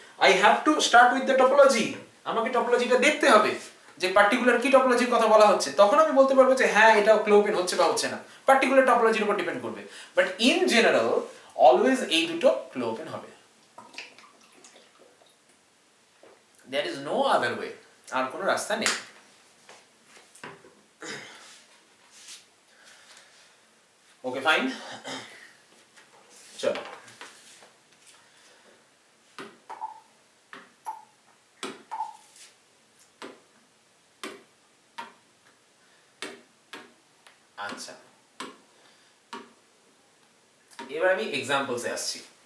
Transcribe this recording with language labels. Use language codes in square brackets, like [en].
[en] I have to start with the topology. [bn] আমাকে টপোলজিটা দেখতে হবে যে পার্টিকুলার কি টপোলজির কথা বলা হচ্ছে, তখন আমি বলতে পারবো যে হ্যাঁ এটা ক্লোপেন হচ্ছে বা হচ্ছে না, পার্টিকুলার টপোলজির উপর ডিপেন্ড করবে। বাট ইন জেনারেল অলওয়েজ এই দুটো ক্লোপেন হবে। [en] There is no other way, [bn] আর কোনো রাস্তা নেই। ওকে ফাইন, চলো আচ্ছা এবার আমি এক্সাম্পলসে আসছি।